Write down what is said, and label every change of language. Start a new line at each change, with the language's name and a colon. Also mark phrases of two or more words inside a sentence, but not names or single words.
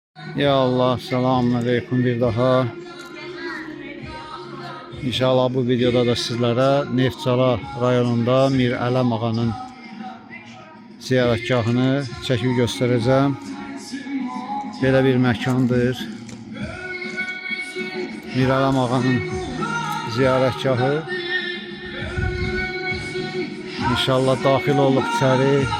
Azerbaijani: Ya Allah,
Arabic: سلام عليكم
Azerbaijani: bir daha. İnşallah bu videoda da sizlere Neftçala rayonunda Mir Ələm ağanın ziyarətgahını çəkib göstərəcəm. Belə bir məkandır. Mir Ələm ağanın ziyarətgahı. İnşallah daxil oluq içəri.